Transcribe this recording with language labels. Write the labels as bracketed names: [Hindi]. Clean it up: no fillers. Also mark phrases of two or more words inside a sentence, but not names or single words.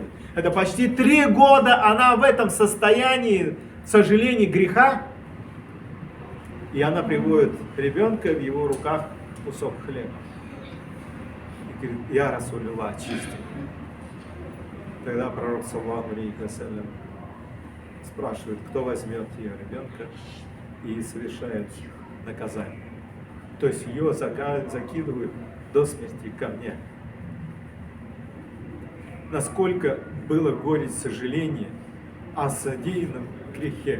[Russian] Это почти 3 года она в этом состоянии сожаления, греха. И она приводит ребенка, в его руках кусок хлеба. И говорит: «Я Расулюллах, очисти». Тогда пророк [Arabic] صلى الله عليه وسلم [Russian] спрашивает, кто возьмет ее ребенка и совершает наказание. То есть ее закидывают до смерти камня. Насколько было горечь сожаления о содеянном грехе.